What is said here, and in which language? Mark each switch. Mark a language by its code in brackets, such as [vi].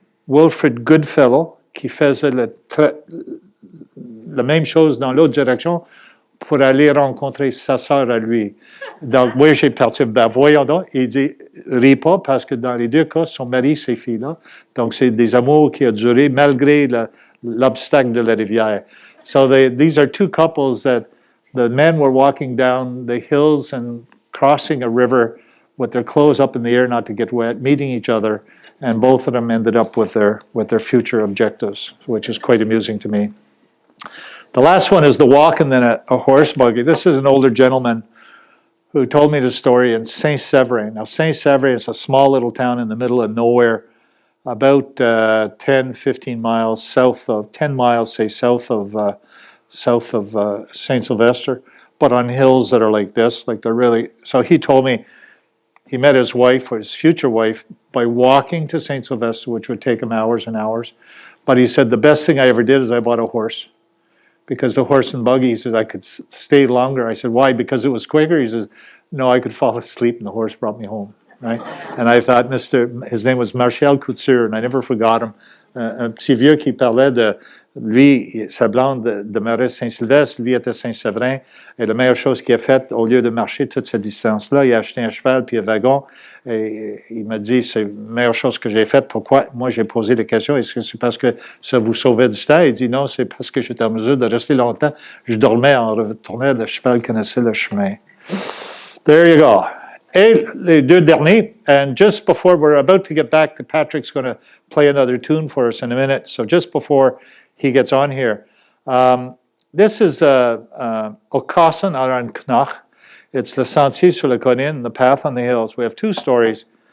[fr] Wilfred Goodfellow, qui faisait la même chose dans l'autre direction pour aller rencontrer sa sœur à lui. Donc, moi, j'ai parti, ben voyons donc, il dit, ris pas, parce que dans les deux cas, son mari, ces filles-là. Donc, c'est des amours qui ont duré malgré l'obstacle de la rivière. [en] So these are two couples that the men were walking down the hills and crossing a river with their clothes up in the air not to get wet, meeting each other, and both of them ended up with their future objectives, which is quite amusing to me. The last one is the walk and then a horse buggy. This is an older gentleman who told me the story in Saint-Séverin. Now, Saint-Séverin is a small little town in the middle of nowhere, about 10, 15 miles south of, 10 miles, say, south of Saint-Sylvester, but on hills that are like this, like they're really, so he told me he met his wife, or his future wife, by walking to Saint-Sylvester, which would take him hours and hours. But he said, the best thing I ever did is I bought a horse. Because the horse and buggy, he says, I could stay longer. I said, why? Because it was quicker? He says, no, I could fall asleep and the horse brought me home. Right? And I thought, his name was Martial Couture, and I never forgot him. [fr] Un petit vieux qui parlait de, lui, sa blonde demeurait Saint-Sylvestre, lui était Saint-Séverin, et la meilleure chose qu'il a faite, au lieu de marcher toute cette distance-là, il a acheté un cheval puis un wagon, et il m'a dit, c'est la meilleure chose que j'ai faite. Pourquoi? Moi, j'ai posé la question, est-ce que c'est parce que ça vous sauvait du temps? Il dit, non, c'est parce que j'étais en mesure de rester longtemps. Je dormais en retournant, le cheval connaissait le chemin. [en] There you go. [fr] Et les deux derniers, [en] and just before we're about to get back, Patrick's going to play another tune for us in a minute. So just before he gets on here, this is Aucassin ar an Knach. It's the Sentier sur la Colline, the path on the hills. We have two stories.